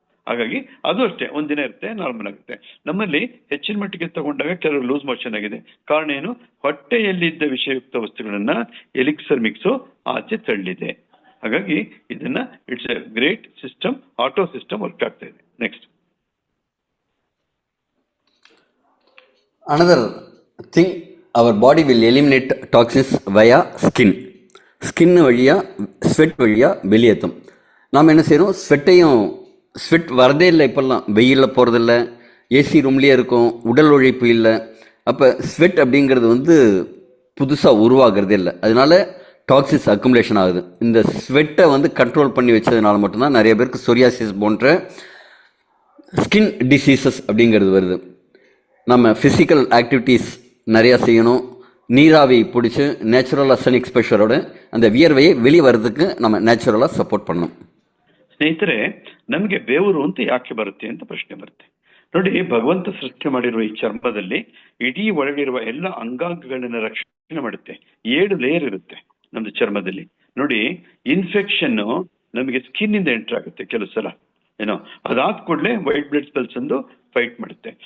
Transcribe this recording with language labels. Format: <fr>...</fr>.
<kn>ಹಾಗಾಗಿ ಅದು ಅಷ್ಟೇ, ಒಂದಿನ ಇರುತ್ತೆ, ನಾರ್ಮಲ್ ಆಗುತ್ತೆ. ನಮ್ಮಲ್ಲಿ ಹೆಚ್ಚಿನ ಮಟ್ಟಿಗೆ ತಗೊಂಡಾಗ ಕೆಲವು ಲೂಸ್ ಮೋಷನ್ ಆಗಿದೆ. ಕಾರಣ ಏನು, ಹೊಟ್ಟೆಯಲ್ಲಿದ್ದ ವಿಷಯುಕ್ತ ವಸ್ತುಗಳನ್ನ ಎಲಿಕ್ಸರ್ ಮಿಕ್ಸು ಆಚೆ ತಳ್ಳಿದೆ. ಹಾಗಾಗಿ ಇದನ್ನ</kn> <en>it's a great system,</en> <kn>auto system work ಆಗ್ತಾ ಇದೆ.</kn> <en>Next another thing, our body will eliminate toxins via skin.</en> <ta>Skin வழியாக, ஸ்வெட் வழியாக வெளியேற்றும். நாம் என்ன செய்கிறோம், ஸ்வெட் வரதே இல்லை இப்போல்லாம், வெயிலில் போகிறதில்ல, ஏசி ரூம்லேயே இருக்கும், உடல் உழைப்பு இல்லை. அப்போ ஸ்வெட் அப்படிங்கிறது வந்து புதுசாக உருவாகிறதே இல்லை, அதனால டாக்ஸிஸ் அக்குமுலேஷன் ஆகுது. இந்த ஸ்வெட்டை வந்து கண்ட்ரோல் பண்ணி வச்சதுனால மட்டும்தான் நிறைய பேருக்கு சொரியாசிஸ் போன்ற ஸ்கின் டிசீசஸ் அப்படிங்கிறது வருது. நம்ம ஃபிசிக்கல் ஆக்டிவிட்டீஸ் நிறையா செய்யணும், நீராவி பிடிச்சி நேச்சுரலாக சன் எக்ஸ்போஷரோட அந்த வியர்வையை வெளியே வர்றதுக்கு நம்ம நேச்சுரலாக சப்போர்ட் பண்ணணும்.</ta> <kn>ಸ್ನೇಹಿತರೆ, ನಮಗೆ ಬೆವರು ಅಂತ ಯಾಕೆ ಬರುತ್ತೆ ಅಂತ ಪ್ರಶ್ನೆ ಬರುತ್ತೆ. ನೋಡಿ, ಭಗವಂತ ಸೃಷ್ಟಿ ಮಾಡಿರುವ ಈ ಚರ್ಮದಲ್ಲಿ ಇಡೀ ಒಳಗಿರುವ ಎಲ್ಲ ಅಂಗಾಂಗಗಳನ್ನ ರಕ್ಷಣೆ ಮಾಡುತ್ತೆ. 7 ಲೇಯರ್ ಇರುತ್ತೆ ನಮ್ದು ಚರ್ಮದಲ್ಲಿ. ನೋಡಿ, ಇನ್ಫೆಕ್ಷನ್ ನಮಗೆ ಸ್ಕಿನ್ ಇಂದ ಎಂಟರ್ ಆಗುತ್ತೆ ಕೆಲವು ಸಲ, ಏನೋ ಅದಾದ ಕೂಡಲೇ ವೈಟ್ ಬ್ಲಡ್ ಸೆಲ್ಸ್ ಅಂದು ಫೈಟ್ ಮಾಡುತ್ತೆ.</kn>